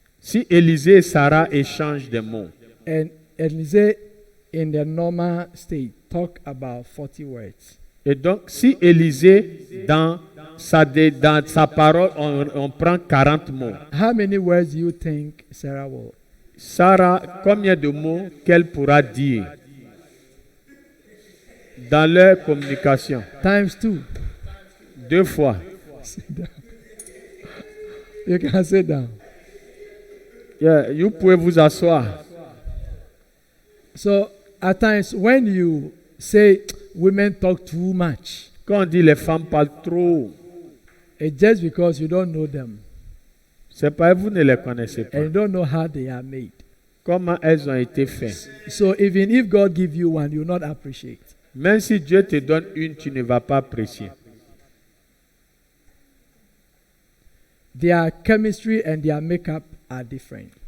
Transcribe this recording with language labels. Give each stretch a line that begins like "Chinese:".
French: Si Élisée et Sarah échangent des mots,
English: and Elise in the normal state talk about 40 words,
French: et donc si Élisée dans sa parole, on prend 40 mots,
English: how many words do you think Sarah will?
French: Sarah, combien de mots qu'elle pourra dire dans leur communication?
English: Times 2.
French: 2 fois.
English: Sit down. You can sit down.
French: Yeah, vous pouvez vous asseoir.
English: So at times when you say women talk too much,
French: Quand on dit les femmes parlent trop,
English: it's just because you don't know them
French: c'est parce que vous ne les connaissez pas.
English: and you don't know how they are made.
French: Comment elles ont été faites.
English: So even if God give you one, you will not appreciate.
French: Même si Dieu te donne une, tu ne vas pas apprécier.
English: Their chemistry and their makeup are different.